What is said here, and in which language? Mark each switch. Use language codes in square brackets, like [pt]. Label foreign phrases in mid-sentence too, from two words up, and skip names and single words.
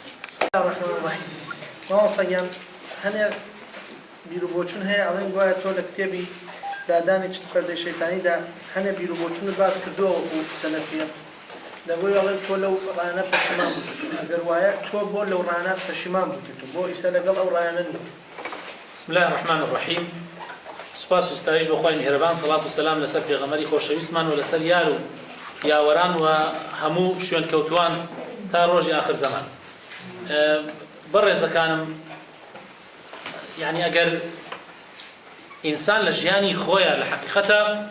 [ar] الرحمن الرحیم [ckb] ماوەسەیان هەنێک بیرروبۆچون هەیە ئەڵێن گوایە تۆ لە کتێبی دادانی چ پەردەی شەیتانیدا هەنێ بیرروبۆچونت باس کردووە و سەلەفیە دەبووی ئەڵێن تۆ لەو ڕایانە پەشیمان بوو ئەگەر وایە تۆ بۆ لەو ڕایانە پەشیمان بوویت بۆ ئیستا لەگەڵ ئەو ڕایانە نیت [ar] بسم الله الرحمن الرحیم [ckb] سپاس و ستایش بۆ خۆی میهرەبان سەڵات و سەلام لەسەر پێغەمبەری خۆشەویستمان و لەسەر یار و یاوەران و هەموو شوێن کەوتوان تا ڕۆژی آخر زەمان بەڕێزەکانم یعنی ئەگەر ئینسان لە ژیانی خۆیە لە حەقیقەتە